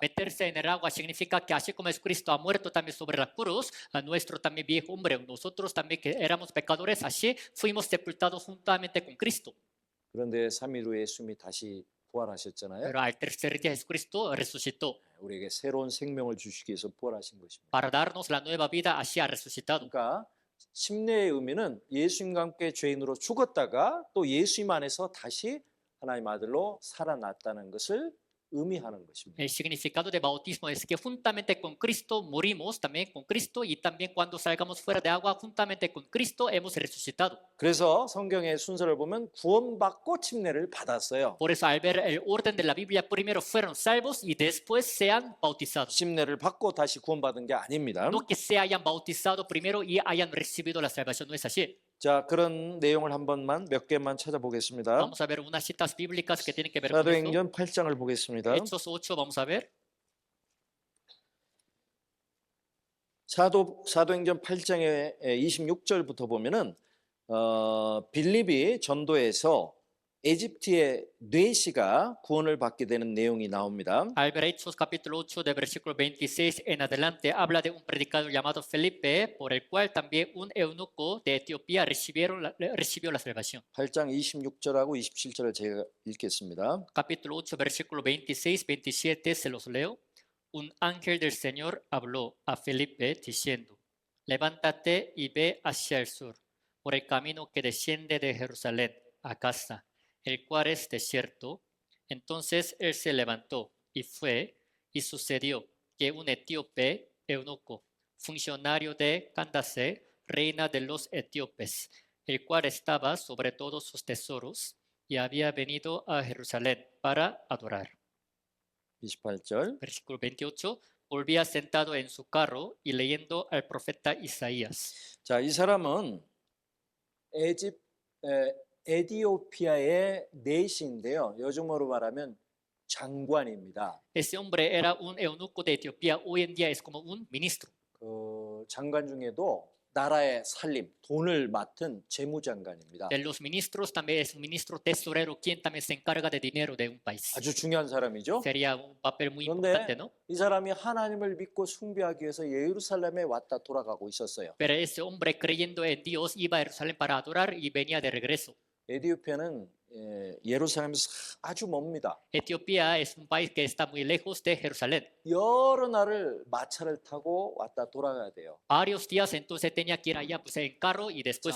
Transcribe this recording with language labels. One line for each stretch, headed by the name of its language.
Spanish: Meterse en el agua significa que así como Jesucristo ha muerto también sobre la cruz, a nuestro también viejo hombre, nosotros también que éramos pecadores, así fuimos sepultados juntamente con Cristo.
Korean: 그런데 3일 후에 예수님이 다시 부활하셨잖아요.
Spanish: Pero al tercer día Jesucristo resucitó.
Korean: 우리에게 새로운 생명을 주시기 위해서 부활하신 것입니다.
Spanish: Para darnos la nueva vida, así ha resucitado.
Korean: 그러니까 침례의 의미는 예수님과 함께 죄인으로 죽었다가 또 예수님 안에서 다시 하나님 아들로 살아났다는 것을 의미하는 것입니다.
Spanish: El significado de bautismo es que juntamente con Cristo morimos también con Cristo y también cuando salgamos fuera de agua, juntamente con Cristo hemos resucitado.
Korean: 그래서 성경의 순서를 보면 구원받고 침례를 받았어요.
Spanish: Por eso al ver el orden de la Biblia, primero fueron salvos y después se han bautizado.
Korean: 침례를 받고 다시 구원받은 게 아닙니다.
Spanish: No que se hayan bautizado primero y hayan recibido la salvación, no es así.
Korean: 자, 그런 내용을 한 번만 몇 개만 찾아보겠습니다.
Spanish: Vamos a ver unas citas bíblicas que tienen que ver con esto.
Korean: 사도행전 8장을 보겠습니다.
Spanish: Hechos 8, vamos a ver.
Korean: 사도행전 8장의 26절부터 보면은 빌립이 전도에서 에집트의 뇌시가 구원을 받게 되는 내용이 나옵니다.
Spanish: Al ver Hechos capítulo 8 de versículo 26 en adelante habla de un predicador llamado Felipe, por el cual también un eunuco de Etiopía recibió la salvación.
Korean: 8장 26절하고 27절을 제가 읽겠습니다.
Spanish: Capítulo 8 versículo 26, 27 se los leo. Un ángel del Señor habló a Felipe diciendo: Levántate y ve hacia el sur, por el camino que desciende de Jerusalén a Gaza, el cual es desierto. Entonces él se levantó y fue, y sucedió que un etíope eunuco, funcionario de Candace, reina de los etíopes, el cual estaba sobre todos sus tesoros y había venido a Jerusalén para adorar.
Korean: 28절.
Spanish: Versículo 28. Volvía sentado en su carro y leyendo al profeta Isaías.
Korean: 자, 이 사람은 에디오피아의 내시인데요. 요즘으로 말하면 장관입니다.
Spanish: Ese hombre era un eunuco de Etiopía, hoy en día es como un ministro.
Korean: 그 장관 중에도 나라의 살림, 돈을 맡은 재무장관입니다.
Spanish: De los ministros también es un ministro tesorero, quien también se encarga de dinero de un país.
Korean: 아주 중요한 사람이죠.
Spanish: Sería un papel muy importante,
Korean: 그런데
Spanish: ¿no?
Korean: 이 사람이 하나님을 믿고 숭배하기 위해서 예루살렘에 왔다 돌아가고 있었어요.
Spanish: Pero ese hombre creyendo en Dios iba a Jerusalén para adorar y venía de regreso.
Korean: 에디오피아는 예루살렘에서 아주 멉니다.
Spanish: Etiopía es un país que está muy lejos de Jerusalén.
Korean: 여러 날을 마차를 타고 왔다 돌아가야 돼요.
Spanish: Varios días entonces tenía que ir allá pues, en carro y después